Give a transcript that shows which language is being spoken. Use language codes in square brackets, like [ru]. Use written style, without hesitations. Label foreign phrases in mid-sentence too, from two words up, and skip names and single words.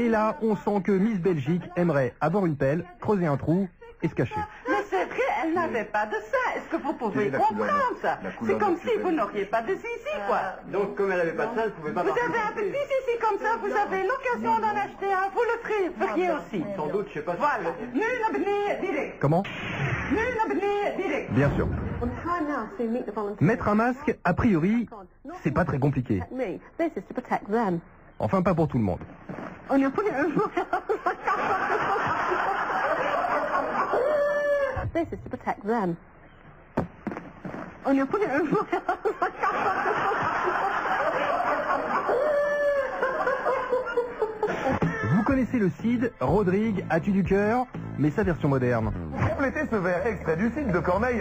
[fr] Et là, on sent que Miss Belgique aimerait avoir une pelle, creuser un trou et se cacher. Mais c'est vrai, elle n'avait pas de seins. Est-ce que vous pouvez comprendre ça? C'est comme si vous n'auriez pas de zizi, quoi. Donc, comme elle n'avait pas de seins, elle ne pouvait pas... Vous avez un petit zizi comme ça, vous avez l'occasion d'en acheter un, vous le feriez aussi. Sans doute, je sais pas si... Voilà. [nl] Nu naar beneden, direct. [fr] Comment? [nl] Nu naar beneden, direct. [fr] Bien sûr. Mettre un masque, a priori, c'est pas très compliqué. Enfin, pas pour tout le monde. [en] This is to protect them. [fr] Vous connaissez le CID, Rodrigue, as-tu du cœur? Mais sa version moderne. Complétez ce vers extrait du CID de Corneille.